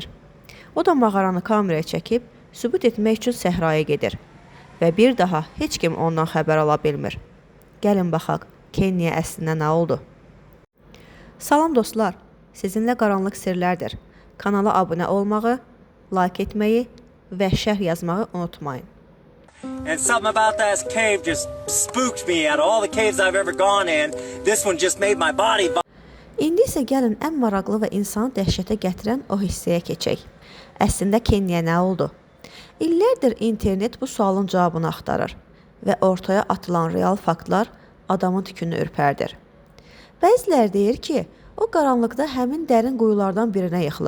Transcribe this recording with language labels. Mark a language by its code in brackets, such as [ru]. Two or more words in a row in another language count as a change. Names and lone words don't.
[az] O da mağaranı kameraya çəkib, sübut etmək üçün səhraya gedir və bir daha heç kim ondan xəbər ala bilmir. Gəlin baxaq, Kenny'yə əslində nə oldu? Salam dostlar, sizinlə qaranlıq sirlərdir. Kanala abunə olmağı, like etməyi və şərh yazmağı unutmayın. [en] And something about that cave just spooked me out of all the caves I've ever gone in. This one just made my body. [az] İndi isə gəlin ən maraqlı və insanı dəhşətə gətirən o hissəyə keçək. Əslində Kenny'yə nə oldu? İllərdir internet bu sualın cavabını axtarır və ortaya atılan real faktlar adamın tükünü ürpərdir. Bəziləri deyir ki, o qaranlıqda həmin dərin quyulardan birinə yıxılıb.